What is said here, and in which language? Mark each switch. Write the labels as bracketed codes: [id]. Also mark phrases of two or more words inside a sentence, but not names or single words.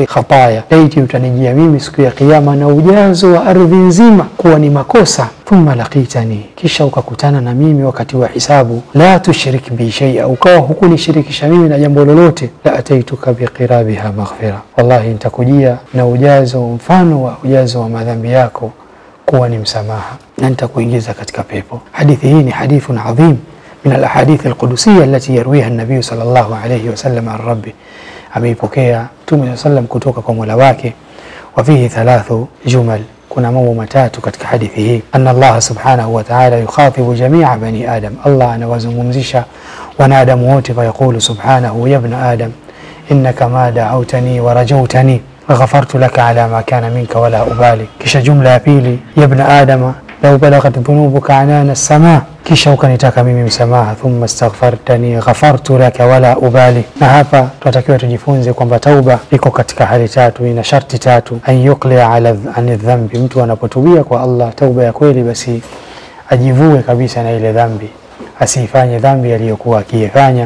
[sw] khataya, laiti utanijia mimi siku ya kiyama na ujazo wa ardhi nzima kuwa ni makosa, [ar] ثم لقيتني, [sw] kisha ukakutana na mimi wakati wa hisabu, [ar] لا تشرك بي شيئا, [sw] ukawa hukunishirikisha mimi na jambo lolote, [ar] لأتيتك بقرابها مغفرة, [sw] wallahi nitakujia na ujazo mfano wa ujazo wa madhambi yako kuwa ni msamaha, na nitakuingiza katika pepo. Hadithi hii ni [ar] حديث عظيم من الأحاديث القدسية التي يرويها النبي صلى الله عليه وسلم عن ربه. [sw] ameipokea Mtume [ar] صلى الله عليه وسلم [sw] kutoka kwa Mola wake. [ar] وفيه 3 جمل, [sw] kuna mambo matatu katika hadithi hii. [ar] أن الله سبحانه وتعالى يخاطب جميع بني آدم, [sw] Allah anawazungumzisha wanadamu wote. [ar] فيقول سبحانه، يا ابن آدم، إنك ما دعوتني ورجوتني غفرت لك على ما كان منك ولا أبالي. [sw] Kisha jumla ya pili, [ar] يا ابن آدم لو بلغت ذنوبك عنان السماء, [sw] kisha ukanitaka mimi msamaha, [ar] ثم استغفرتني غفرت لك ولا أبالي. [sw] Na hapa tunatakiwa tujifunze kwamba tauba iko katika hali tatu, ina sharti tatu. [ar] أن يقلع على [sw] dhambi, mtu anapotubia kwa Allah tauba ya kweli, basi ajivue kabisa na ile dhambi, asifanye dhambi aliyokuwa akifanya.